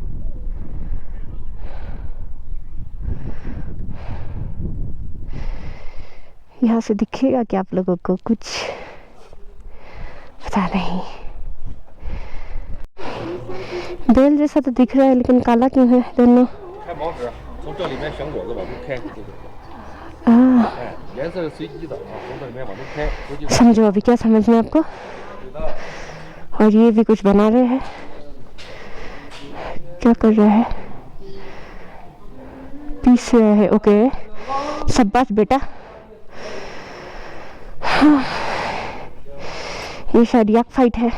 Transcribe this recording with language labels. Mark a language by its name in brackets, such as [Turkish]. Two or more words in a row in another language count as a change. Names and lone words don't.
[Hindi] यहाँ से दिखेगा क्या आप लोगों को कुछ पता नहीं. बेल जैसा तो दिख रहा है लेकिन काला क्यों है दोनों. [Chinese] 开毛纸，从这里面选果子往出开，哎，颜色是随机的啊，从这里面往出开，估计 [Hindi] समझो अभी क्या समझ में आपको. और ये भी कुछ बना रहे हैं. क्या कर रहा है. पीस रहा है. ओके. शाबाश बेटा. हाँ. ये शायद [English] yak fight [Hindi] है.